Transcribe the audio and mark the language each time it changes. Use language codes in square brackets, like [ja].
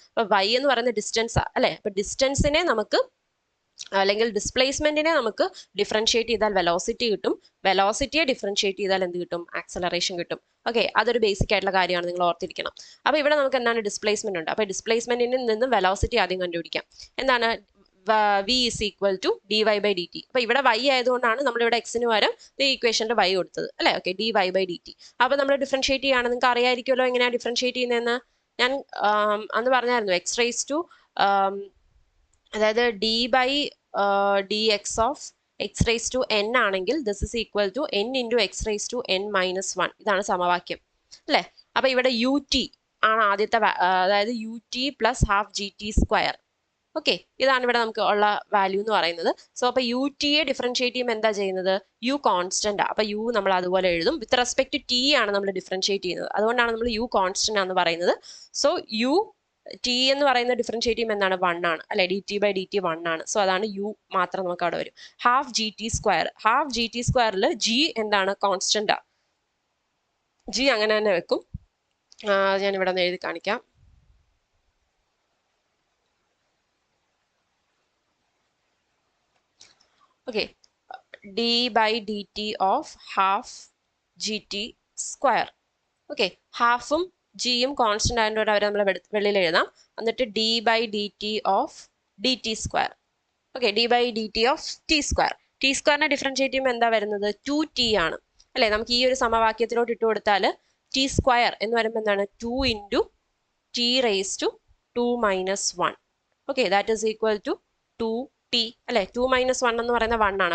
[ml] അപ്പൊ y എന്ന് പറയുന്ന ഡിസ്റ്റൻസ്, അല്ലെ. അപ്പൊ ഡിസ്റ്റൻസിനെ നമുക്ക്, അല്ലെങ്കിൽ ഡിസ്പ്ലേസ്മെന്റിനെ നമുക്ക് ഡിഫറൻഷിയേറ്റ് ചെയ്താൽ വെലോസിറ്റി കിട്ടും. വെലോസിറ്റിയെ ഡിഫറൻഷിയേറ്റ് ചെയ്താൽ എന്ത് കിട്ടും? ആക്സലറേഷൻ കിട്ടും. ഓക്കെ, അതൊരു ബേസിക് ആയിട്ടുള്ള കാര്യമാണ്, നിങ്ങൾ ഓർത്തിരിക്കണം. അപ്പൊ ഇവിടെ നമുക്ക് എന്താണ്, ഡിസ്പ്ലേസ്മെന്റ് ഉണ്ട്. അപ്പൊ ഡിസ്പ്ലേസ്മെന്റിൽ നിന്നും വെലോസിറ്റി ആദ്യം കണ്ടുപിടിക്കാം. [en] എന്താണ്, v is equal to dy/dt. [ml] അപ്പൊ ഇവിടെ y ആയതുകൊണ്ടാണ് നമ്മളിവിടെ എക്സിന് പകരം ഈ ഇക്വേഷന്റെ y കൊടുത്തത്, അല്ലെ. Okay, dy/dt. അപ്പൊ നമ്മൾ ഡിഫറൻഷിയേറ്റ് ചെയ്യാണ്. നിങ്ങൾക്ക് അറിയായിരിക്കുമല്ലോ എങ്ങനെയാണ് ഡിഫറൻഷിയേറ്റ് ചെയ്യുന്നതെന്ന്. ഞാൻ അന്ന് പറഞ്ഞായിരുന്നു, x raised to അതായത് d/dx of x raised to n ആണെങ്കിൽ [en] This is equal to n into x raised to n minus 1. [ml] ഇതാണ് സമവാക്യം, അല്ലെ. അപ്പൊ ഇവിടെ ut ആണ് ആദ്യത്തെ, അതായത് ut plus half gt square. Okay, ഇതാണ് ഇവിടെ നമുക്ക് ഉള്ള വാല്യൂ എന്ന് പറയുന്നത്. സോ അപ്പൊ യു ടിയെ ഡിഫറൻഷിയേറ്റ് ചെയ്യുമ്പോൾ എന്താ ചെയ്യുന്നത്? U constant. അപ്പൊ യു നമ്മൾ അതുപോലെ എഴുതും. വിത്ത് റെസ്പെക്ട് ടു ടി ആണ് നമ്മൾ ഡിഫറൻഷിയേറ്റ് ചെയ്യുന്നത്. അതുകൊണ്ടാണ് നമ്മൾ യു കോൺസ്റ്റന്റ് ആണെന്ന് പറയുന്നത്. സോ യു ടി എന്ന് പറയുന്ന ഡിഫറൻഷിയേറ്റ് ചെയ്യുമ്പോൾ എന്താണ്? 1 ആണ്, അല്ലെ. dt/dt 1 ആണ്. സോ അതാണ് യു മാത്രം നമുക്ക് അവിടെ വരും. Half G T square. Half G T സ്ക്വയറിൽ ജി എന്താണ്? കോൺസ്റ്റന്റ്. ജി അങ്ങനെ തന്നെ വെക്കും. ഞാൻ ഇവിടെ ഒന്ന് എഴുതി കാണിക്കാം. [en] Okay, d/dt of half gt square. [ml] Okay, ഹാഫും ജിയും കോൺസ്റ്റന്റ് ആയതുകൊണ്ട് അവരെ നമ്മൾ വെളിയിൽ എഴുതാം. എന്നിട്ട് d/dt of dt square. Okay, d/dt of t square. T സ്ക്വയറിനെ differentiate ചെയ്യുമ്പോൾ എന്താ വരുന്നത്? 2t ആണ്, അല്ലെ. നമുക്ക് ഈ ഒരു സമവാക്യത്തിലോട്ട് ഇട്ട് കൊടുത്താൽ ടി സ്ക്വയർ എന്ന് പറയുമ്പോൾ എന്താണ്? [en] 2 into t raised to 2 minus 1. [ml] Okay, [en] that is equal to 2t, [ml] അല്ലെ. 2 minus 1 എന്ന് പറയുന്ന 1 ആണ്.